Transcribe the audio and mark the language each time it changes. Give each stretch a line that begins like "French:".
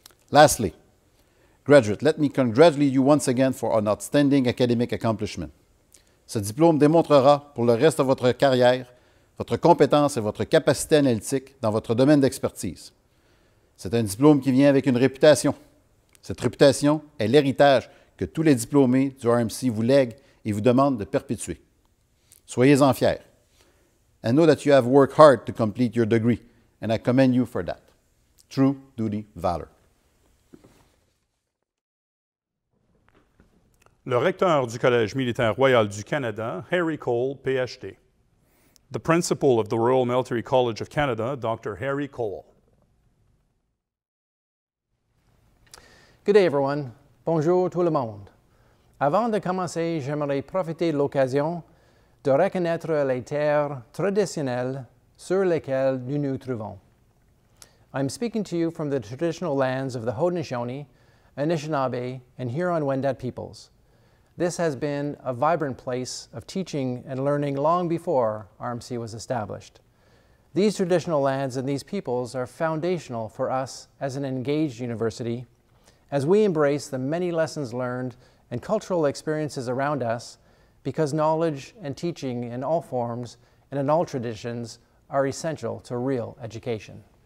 English: Lastly, graduate, let me congratulate you once again for an outstanding academic accomplishment.
French: Ce diplôme démontrera pour le reste de votre carrière votre compétence et votre capacité analytique dans votre domaine d'expertise. C'est un diplôme qui vient avec une réputation. Cette réputation est l'héritage que tous les diplômés du RMC vous lèguent et vous demandent de perpétuer. Soyez-en fiers.
English: I know that you have worked hard to complete your degree, and I commend you for that. True duty, valor.
French: Le recteur du Collège militaire royal du Canada, Harry Cole, PhD.
English: The principal of the Royal Military College of Canada, Dr. Harry Cole. Good day, everyone.
French: Bonjour tout le monde. Avant de commencer, j'aimerais profiter de l'occasion de reconnaître les terres traditionnelles sur lesquelles nous nous trouvons.
English: I'm speaking to you from the traditional lands of the Haudenosaunee, Anishinaabe, and Huron-Wendat peoples. This has been a vibrant place of teaching and learning long before RMC was established. These traditional lands and these peoples are foundational for us as an engaged university as we embrace the many lessons learned and cultural experiences around us, because knowledge and teaching in all forms and in all traditions are essential to real education.